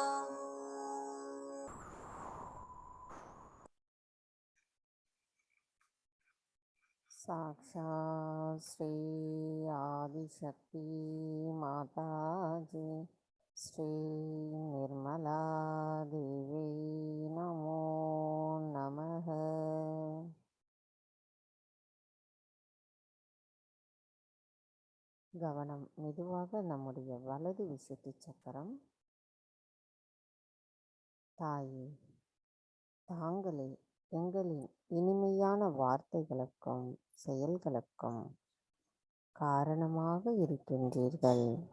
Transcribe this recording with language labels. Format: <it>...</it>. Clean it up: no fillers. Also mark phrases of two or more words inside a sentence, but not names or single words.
<sa>साक्षात् श्री आदिशक्ति माताजी श्री निर्मला देवी नमो नमः।</sa> <ta>கவனம் மெதுவாக நம்முடைய வலது விசுத்தி சக்கரம். தாயே, தாங்களே எங்களின் இனிமையான வார்த்தைகளுக்கும் செயல்களுக்கும் காரணமாக இருக்கின்றீர்கள்.</ta>